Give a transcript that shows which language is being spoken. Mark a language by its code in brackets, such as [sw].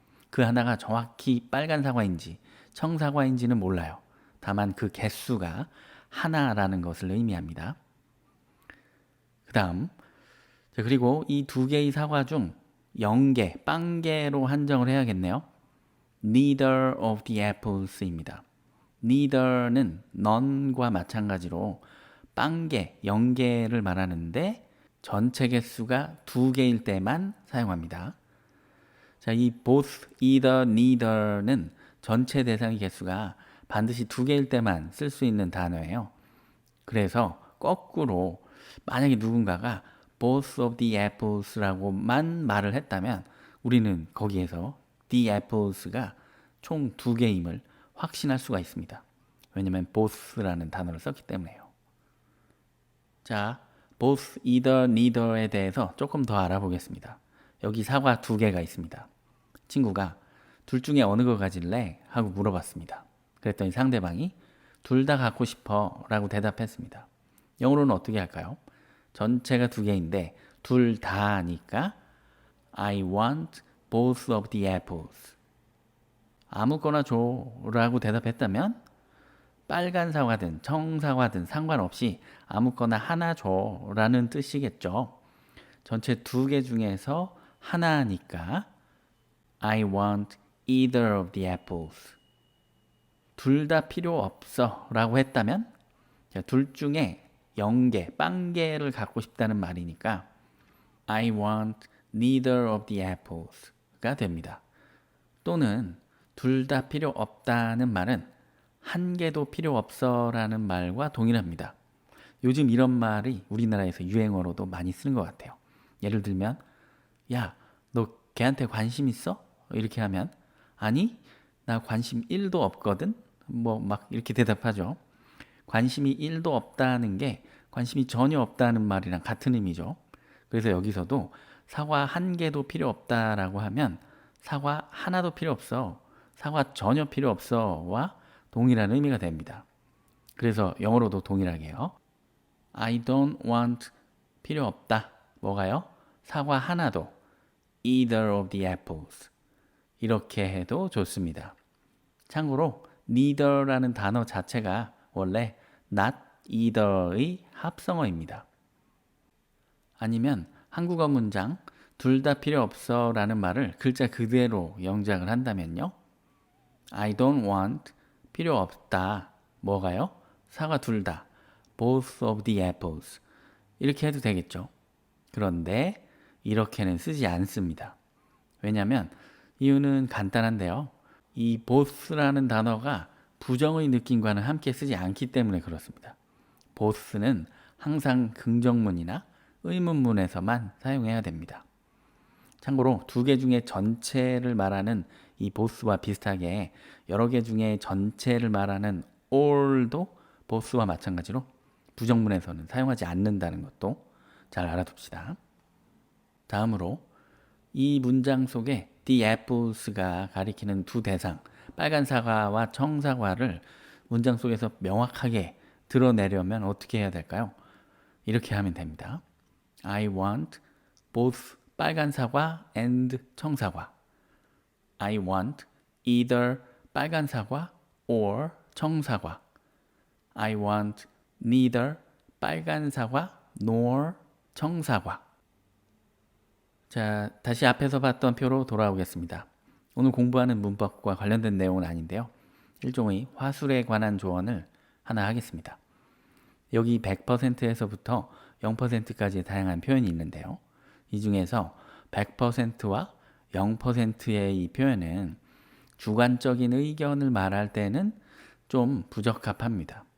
[ko] 그 하나가 정확히 빨간 사과인지 청사과인지는 몰라요. 다만 그 개수가 하나라는 것을 의미합니다. 그 다음, 그리고 이 두 개의 사과 중 0개, 빵개로 한정을 해야겠네요. [en] Neither of the apples입니다. [ko] Neither는 none과 마찬가지로 빵개, 0개를 말하는데 전체 개수가 두 개일 때만 사용합니다. 자, 이 both, either, neither는 전체 대상의 개수가 반드시 두 개일 때만 쓸 수 있는 단어예요. 그래서 거꾸로 만약에 누군가가 [en] both of the apples [ko] 라고만 말을 했다면 우리는 거기에서 the apples가 총 두 개임을 확신할 수가 있습니다. 왜냐하면 both라는 단어를 썼기 때문에요. 자, both, either, neither에 대해서 조금 더 알아보겠습니다. 여기 사과 두 개가 있습니다. 친구가 둘 중에 어느 거 가질래? 하고 물어봤습니다. 그랬더니 상대방이 둘 다 갖고 싶어 라고 대답했습니다. 영어로는 어떻게 할까요? 전체가 두 개인데 둘 다니까 [en] I want both of the apples. [ko] 아무거나 줘 라고 대답했다면 빨간 사과든 청사과든 상관없이 아무거나 하나 줘 라는 뜻이겠죠. 전체 두 개 중에서 하나니까 [en] I want either of the apples. [ko] 둘 다 필요 없어 라고 했다면 둘 중에 0개, 빵개를 갖고 싶다는 말이니까 [en] I want neither of the apples [ko] 가 됩니다. 또는 둘 다 필요 없다는 말은 한 개도 필요 없어 라는 말과 동일합니다. 요즘 이런 말이 우리나라에서 유행어로도 많이 쓰는 것 같아요. 예를 들면 야, 너 걔한테 관심 있어? 이렇게 하면 아니, 나 관심 1도 없거든? 뭐 막 이렇게 대답하죠. 관심이 1도 없다는 게 관심이 전혀 없다는 말이랑 같은 의미죠. 그래서 여기서도 사과 한 개도 필요 없다라고 하면 사과 하나도 필요 없어, 사과 전혀 필요 없어와 동일한 의미가 됩니다. 그래서 영어로도 동일하게요. [en] I don't want [ko] 필요 없다. 뭐가요? 사과 하나도. [en] Either of the apples. [ko] 이렇게 해도 좋습니다. 참고로 neither라는 단어 자체가 원래 not either의 합성어입니다. 아니면 한국어 문장 둘 다 필요 없어 라는 말을 글자 그대로 영작을 한다면요. [en] I don't want [ko] 필요 없다. 뭐가요? 사과 둘 다. [en] Both of the apples. [ko] 이렇게 해도 되겠죠. 그런데 이렇게는 쓰지 않습니다. 왜냐하면 이유는 간단한데요. 이 both라는 단어가 부정의 느낌과는 함께 쓰지 않기 때문에 그렇습니다. both는 항상 긍정문이나 의문문에서만 사용해야 됩니다. 참고로 두 개 중에 전체를 말하는 이 both와 비슷하게 여러 개 중에 전체를 말하는 all도 both와 마찬가지로 부정문에서는 사용하지 않는다는 것도 잘 알아둡시다. 다음으로 이 문장 속에 the apples가 가리키는 두 대상, 빨간 사과와 청사과를 문장 속에서 명확하게 드러내려면 어떻게 해야 될까요? 이렇게 하면 됩니다. [en] I want both [ko] 빨간 사과 [en] and [ko] 청사과. [en] I want either [ko] 빨간 사과 [en] or [ko] 청사과. [en] I want neither [ko] 빨간 사과 [en] nor [ko] 청사과. 자, 다시 앞에서 봤던 표로 돌아오겠습니다. 오늘 공부하는 문법과 관련된 내용은 아닌데요. 일종의 화술에 관한 조언을 하나 하겠습니다. 여기 100%에서부터 0%까지의 다양한 표현이 있는데요. 이 중에서 100%와 0%의 이 표현은 주관적인 의견을 말할 때는 좀 부적합합니다.